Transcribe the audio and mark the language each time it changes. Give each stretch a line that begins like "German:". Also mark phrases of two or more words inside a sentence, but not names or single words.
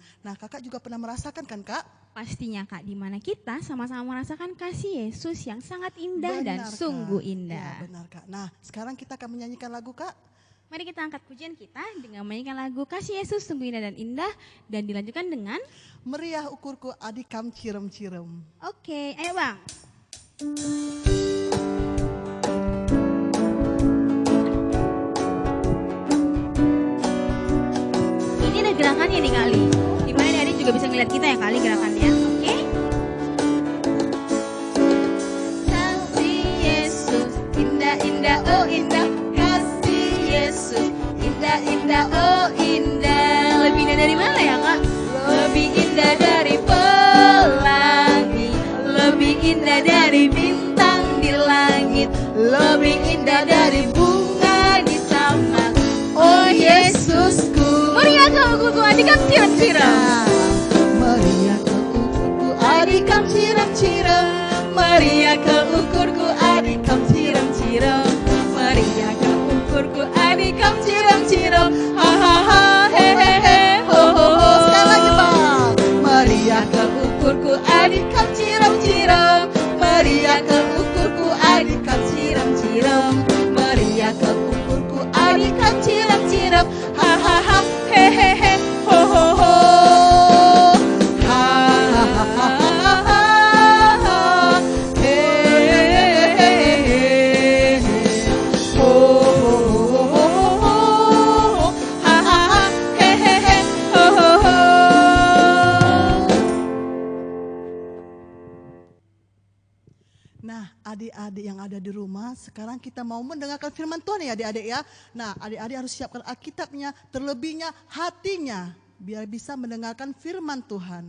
Indonesian: Nah, kakak juga pernah merasakan kan, Kak? pastinya Kak, di mana kita sama-sama merasakan kasih Yesus yang sangat indah dan Benar, Kak. sungguh Ya, indah. benar, Kak. Nah, sekarang kita akan menyanyikan lagu, Kak. Mari kita angkat pujian kita dengan menyanyikan lagu Kasih Yesus Sungguh Indah dan Indah dan dilanjutkan dengan
Batak Karo: Meriah ukurku adikam cirem-cirem.
Indonesian: oke, ayo Bang. Ini ada gerakannya nih kali. Dimana adik juga bisa ngeliat kita ya kali gerakannya. Oke. Kasih Yesus indah-indah oh indah. Kasih Yesus indah-indah oh indah. Lebih indah dari mana ya Kak? Lebih indah dari pelangi, lebih indah dari bintang di langit, lebih indah dari bunga di taman. Oh Yesusku,
Batak Karo: meriah kau ukurku adikam cirem-cirem. Meriah ke ukurku adikam cirem-cirem. Meriah ke ukurku adikam cirem-cirem. Meriah ke ukurku adikam cirem-cirem. Ha ha ha he he he ho ho ho.
Indonesian: Sekali lagi, Bang.
Batak Karo: Meriah ke ukurku adikam cirem-cirem. Meriah ke ukurku adikam cirem-cirem. Meriah ke ukurku adikam cirem-cirem. Ha ha ha he he he ho ho ho. Ha ha ha ha ha he he he ho ho ho ho ha ha ha he he he ho ho ho.
Indonesian: Nah, adik-adik yang ada di rumah, sekarang kita mau mendengarkan firman Tuhan ya adik-adik ya. Nah, adik-adik harus siapkan Alkitabnya, terlebihnya hatinya, biar bisa mendengarkan firman Tuhan.